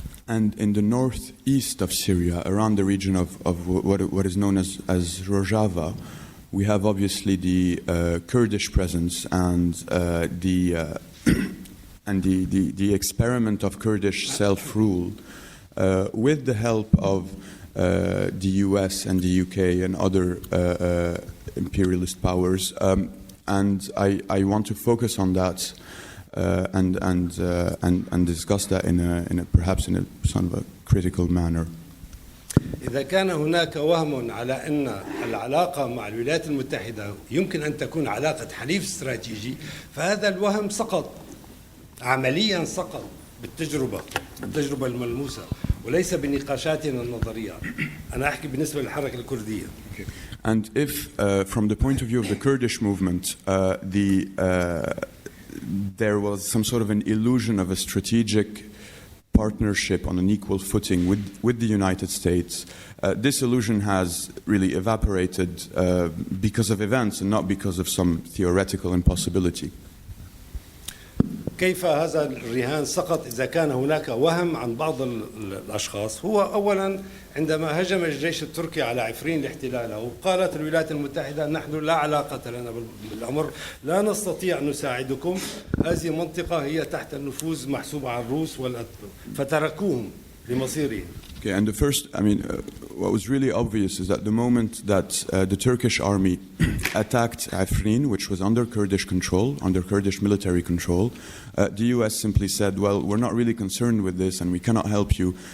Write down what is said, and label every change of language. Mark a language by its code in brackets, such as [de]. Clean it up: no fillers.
[en] And in the northeast of Syria, around the region of what is known as Rojava, we have obviously the Kurdish presence and the experiment of Kurdish self-rule with the help of the US and the UK and other imperialist powers. And I want to focus on that and discuss that perhaps in a sort of a critical manner. [ar] إذا كان هناك وهم على أن العلاقة مع الولايات المتحدة يمكن أن تكون علاقة حليف استراتيجي، فهذا الوهم سقط عمليا، سقط بالتجربة الملموسة وليس بنقاشاتنا النظرية. أنا أحكي بالنسبة للحركة الكردية. [en] And if, from the point of view of the Kurdish movement, there was some sort of an illusion of a strategic partnership on an equal footing with the United States, this illusion has really evaporated because of events and not because of some theoretical impossibility. [ar] كيف هذا الرهان سقط إذا كان هناك وهم عن بعض الأشخاص؟ هو أولا عندما هجم الجيش التركي على عفرين لاحتلاله، قالت الولايات المتحدة نحن لا علاقة لنا بالأمر، لا نستطيع أن نساعدكم، هذه منطقة هي تحت النفوذ محسوبة على الروس فتركوهم لمصيرهم. [en] Okay, and the first, what was really obvious is that the moment that the Turkish army attacked Afrin, which was under Kurdish control, under Kurdish military control, the US simply said, well, we're not really concerned with this and we cannot help you.